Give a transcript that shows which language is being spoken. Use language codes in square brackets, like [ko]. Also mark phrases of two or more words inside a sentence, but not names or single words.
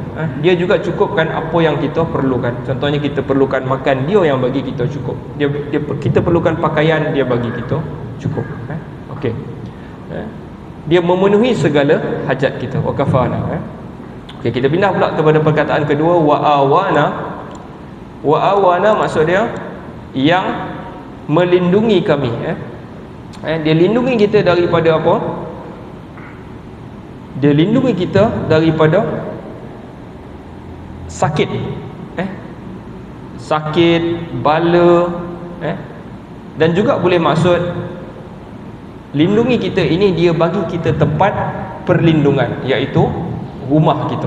[ms] Dia juga cukupkan apa yang kita perlukan. Contohnya kita perlukan makan, dia yang bagi kita cukup. Kita perlukan pakaian, dia bagi kita cukup. Okey. Dia memenuhi segala hajat kita. [ar] وكفانا. [ms] Okey, kita pindah pula kepada perkataan kedua, [ar] وآوانا. وآوانا [ms] maksud dia yang melindungi kami. Dia lindungi kita daripada apa? Dia lindungi kita daripada sakit. Sakit, bala, dan juga boleh maksud lindungi kita ini, dia bagi kita tempat perlindungan, iaitu rumah kita.